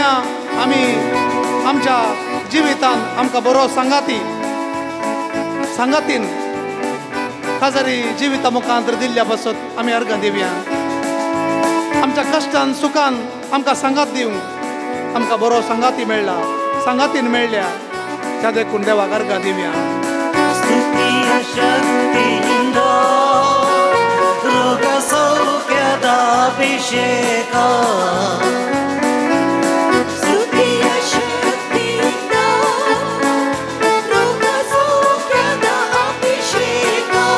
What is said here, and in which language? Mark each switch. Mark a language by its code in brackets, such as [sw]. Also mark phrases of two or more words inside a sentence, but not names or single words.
[kok] आमी आमच्या जिवितांत आमकां बरो संगातीन काजारी जिविता मुखांतर दिल्ल्या पासत आमी अर्घ दिवया. आमच्या कश्टान सुखान आमकां संगात दिवंक आमकां बरो संगाती मेळ्ळा, संगातीन मेळ्ळ्या, त्या देखून देवाक अर्घ दिवया. [kn] ಸ್ತುತಿಯ ಶಕ್ತಿಯಿಂದ ರೋಗ ಸೌಖ್ಯದ ಅಭಿಷೇಕ, ಸ್ತುತಿಯ ಶಕ್ತಿಯಿಂದ ರೋಗ ಸೌಖ್ಯದ ಅಭಿಷೇಕ,